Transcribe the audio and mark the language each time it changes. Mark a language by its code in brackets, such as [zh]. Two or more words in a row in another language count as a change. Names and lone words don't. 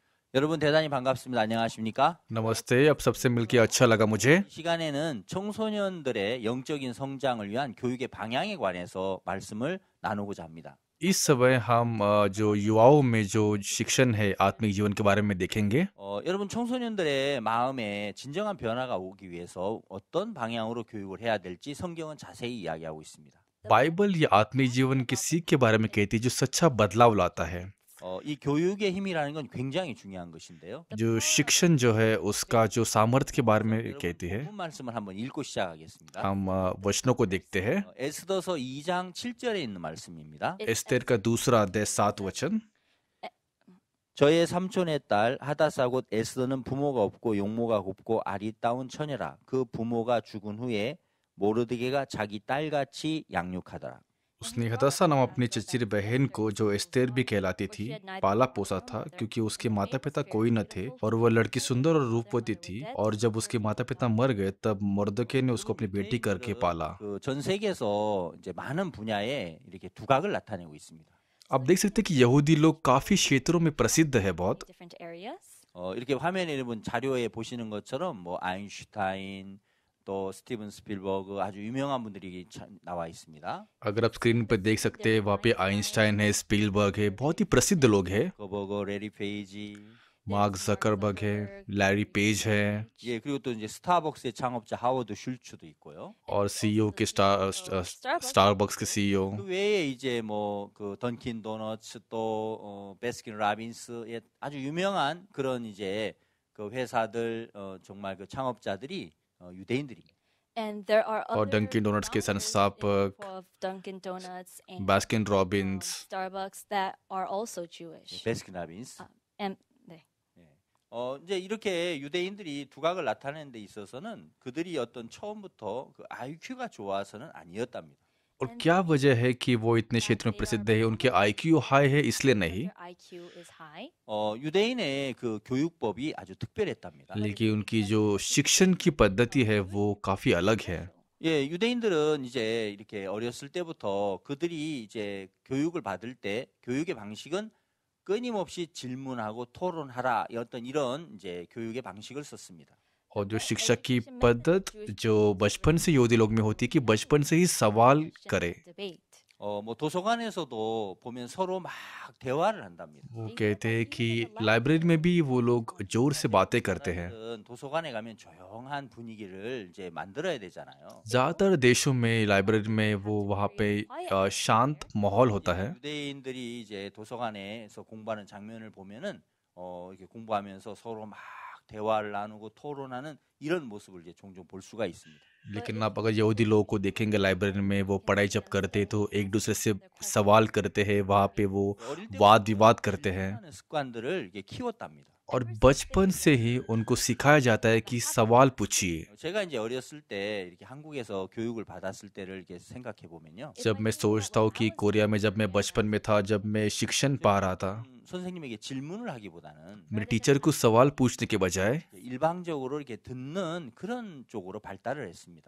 [ko] 여러분 대단히 반갑습니다. 안녕하십니까? [hi] नमस्ते। अब सबसे मिलके अच्छा लगा मुझे। [ko] 이 시간에는 청소년들의 영적인 성장을 위한 교육의 방향에 관해서 말씀을 나누고자 합니다. [hi] इस समय हम जो युवाओं में जो शिक्षण है आत्मिक जीवन के बारे में देखेंगे। [ko] 여러분 청소년들의 마음에 진정한 변화가 오기 위해서 어떤 방향으로 교육을 해야 될지 성경은 자세히 이야기하고 있습니다. [hi] बाइबल ये आत्मिक जीवन की सीख के बारे में कहती है जो सच्चा बदलाव लाता है। [ko] 이 교육의 힘이라는 건 굉장히 중요한 것인데요. [hi] जो शिक्षण जो है उसका जो सामर्थ्य के बारे में [ko] 여러분 [hi] कहती है। [ko] 본문 말씀을 한번 읽고 시작하겠습니다. [hi] हम वचनों को देखते हैं। [ko] 에스더서 2장 7절에 있는 말씀입니다. [hi] एस्तेर का दूसरा अध्याय 7 वचन। [ko] 저의 삼촌의 딸 하다사 곧 에스더는 부모가 없고 용모가 곱고 아리따운 처녀라. 그 부모가 죽은 후에 모르드게가 자기 딸같이 양육하더라. [hi] उसने हदसा नाम अपनी चचेरी बहन को जो एस्तेर भी कहलाती थी पाला पोसा था क्योंकि उसके माता पिता कोई न थे और वह लड़की सुंदर और रूपवती थी और जब उसके माता पिता मर गए तब मर्दके ने उसको अपनी बेटी करके पाला। [ko] 전 세계에서 이제 많은 분야에 이렇게 두각을 나타내고 있습니다. [hi] आप देख सकते हैं कि यहूदी लोग काफी क्षेत्रों में प्रसिद्ध है बहुत। [ko] 이렇게 화면에 여러분 자료에 보시는 것처럼 뭐 아인슈타인 또 스티븐 스필버그 아주 유명한 분들이 나와 있습니다. [hi] अगर आप स्क्रीन पर देख सकते हैं वहाँ पे आइंस्टाइन है, स्पीलबर्ग है, बहुत ही प्रसिद्ध लोग हैं। [ko] 버거, 레리 페이지, [hi] मार्क जकरबर्ग है, लैरी पेज है [ko] 예, 그리고 또 이제 스타벅스의 창업자 하워드 슐츠도 있고요. [hi] और सीईओ के स्टारबक्स के सीईओ। [ko] 그 외에 이제 뭐 그 던킨 도너츠 또 베스킨 라빈스의 아주 유명한 그런 이제 그 회사들 정말 그 창업자들이 유대인들입니다. [hi] और डंकिन डोनट्स के संस्थापक बास्किन रॉबिन्स। [ko] 베스킨 라빈스. 이제 이렇게 유대인들이 두각을 나타내는 데 있어서는 그들이 어떤 처음부터 그 IQ가 좋아서는 아니었답니다. [hi] और क्या वजह है कि वो इतने क्षेत्र में प्रसिद्ध है? उनके [en] IQ high [hi] है इसलिए नहीं, [ko] 유대인의 그 교육법이 아주 특별했답니다. [hi] लेकिन उनकी जो शिक्षण की पद्धति है वो काफी अलग है। [ko] 예, 유대인들은 이제 이렇게 어렸을 때부터 그들이 이제 교육을 받을 때 교육의 방식은 끊임없이 질문하고 토론하라 어떤 이런 이제 교육의 방식을 썼습니다. [hi] और जो शिक्षा की पद्धत जो बचपन से यहूदी लोग में होती है कि बचपन से ही सवाल करे। [ko] 뭐 도서관에서도 보면 서로 막 대화를 한답니다. [hi] वो कहते हैं कि लाइब्रेरी में भी वो लोग जोर से बातें करते हैं। [ko] 도서관에 가면 조용한 분위기를 이제 만들어야 되잖아요. [hi] ज्यादातर देशों में लाइब्रेरी में वो वहाँ पे शांत माहौल होता है। [ko] 유대인들이 이제 도서관에서 공부하는 장면을 보면은 이렇게 공부하면서 서로 막 대화를 나누고 토론하는 이런 모습을 이제 종종 볼 수가 있습니다. [hi] लेकिन आप अगर यहूदी लोगों को देखेंगे लाइब्रेरी में वो पढ़ाई जब करते तो एक दूसरे से सवाल करते हैं, वहाँ पे वो वाद विवाद करते हैं [ko] 습관들을 이렇게 키웠답니다. [hi] और बचपन से ही उनको सिखाया जाता है कि सवाल पूछिए। [ko] 제가 이제 어렸을 때 이렇게 한국에서 교육을 받았을 때를 이렇게 생각해 보면요. [hi] जब मैं सोचता हूँ कि कोरिया में जब मैं बचपन में था, जब मैं शिक्षण पा रहा था, [ko] 선생님에게 질문을 하기보다는 [hi] मेरे टीचर को सवाल पूछने के बजाय [ko] 일방적으로 이렇게 듣는 그런 쪽으로 발달을 했습니다.